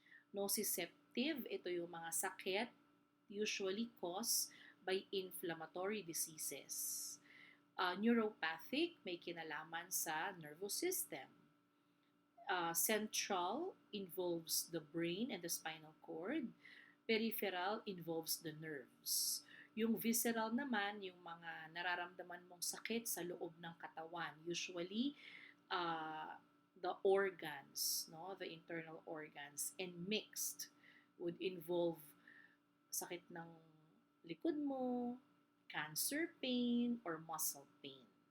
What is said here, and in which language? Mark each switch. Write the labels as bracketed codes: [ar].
[en] Nociceptive, [tl] ito yung mga sakit [en] usually caused by inflammatory diseases. [tl] Neuropathic, may kinalaman sa nervous system. [en] Central involves the brain and the spinal cord. Peripheral involves the nerves. [tl] Yung visceral naman, yung mga nararamdaman mong sakit sa loob ng katawan. [en] Usually, the organs, no, the internal organs, and mixed would involve [tl] sakit ng likod mo, [en] cancer pain, or muscle pain.